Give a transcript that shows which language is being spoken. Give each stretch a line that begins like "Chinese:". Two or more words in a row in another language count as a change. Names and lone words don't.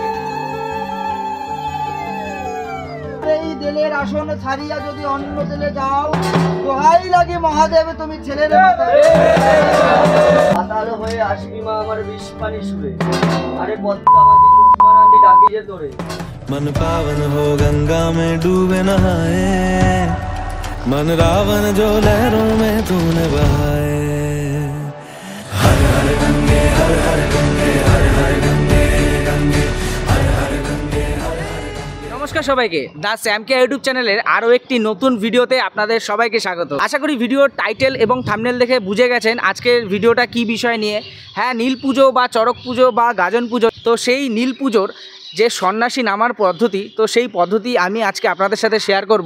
Bangla: এই দেলের আসন ছাড়িয়া যদি অন্য দেলে যাও, দোহাই লাগে মহাদেব তুমি ছেলের মাতাল হয়ে আসবি মা আমার বিষ পানি সুরে, আরে পদ্মা আমাকে জুমারানি ডাকি যে তোরে।
Hindi: मन पावन हो गंगा में डूबे नहाए, मन रावण जो लहरों में तूने बहाए। हर हर गंगे हर हर गंगे हर हर गंगे गंगे हर हर गंगे हर हर गंगे।
Bangla: নমস্কার সবাইকে, দা স্যামকে ইউটিউব চ্যানেলের আরও একটি নতুন ভিডিওতে আপনাদের সবাইকে স্বাগত। আশা করি ভিডিওর টাইটেল এবং থাম্বনেল দেখে বুঝে গেছেন আজকের ভিডিওটা কি বিষয় নিয়ে। হ্যাঁ, নীল পুজো বা চড়ক পুজো বা গাজন পুজো, তো সেই নীল পুজোর যে সন্ন্যাসী নামার পদ্ধতি, তো সেই পদ্ধতি আমি আজকে আপনাদের সাথে শেয়ার করব।